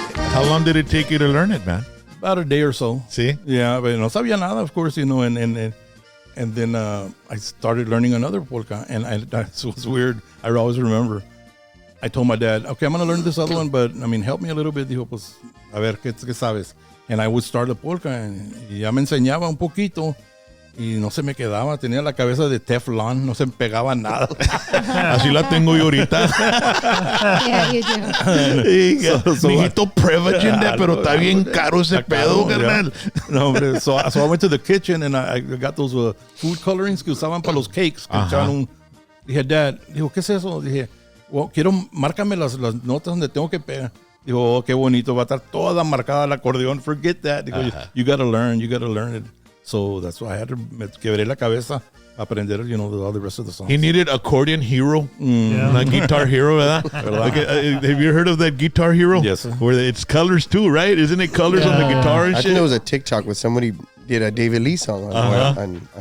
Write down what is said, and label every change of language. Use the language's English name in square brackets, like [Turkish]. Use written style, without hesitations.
[English] How long did it take you to learn it, man? About a day or so. See? Yeah, but [Spanish] no sabía nada, [English] of course, and then I started learning another polka, and it was weird. I always remember. I told my dad, okay, I'm going to learn this other one, but, help me a little bit. [Spanish] Dijo, pues, a ver, ¿qué sabes? [English] And I would start the polka, and [Spanish] ya me enseñaba un poquito, y no se me quedaba. Tenía la cabeza de Teflon, no se me pegaba nada. Así la tengo yo ahorita. [English] Yeah, you do. [Spanish] Mijito, Prevagen, pero está bien caro ese pedo, carnal. [English] No, hombre, so I went to the kitchen, and I got those food colorings [Spanish] que usaban para los cakes. Que echaban dije, Dad, dijo, ¿qué es eso? Dije, [English] well, [Spanish] márcame las notas donde tengo que pegar. Dijo, oh, qué bonito, va a estar toda marcada el acordeón. [English] Forget that. [Spanish] Digo, [English] you gotta learn it. So that's why I had to [Spanish] quebré la cabeza aprender, [English] all the rest of the songs. He needed accordion hero, not guitar hero, [Spanish] ¿verdad? [English] Have you heard of that Guitar Hero? Yes, sir. Where it's colors too, right? Isn't it colors on the guitar and I shit? think there was a TikTok with somebody did a David Lee song on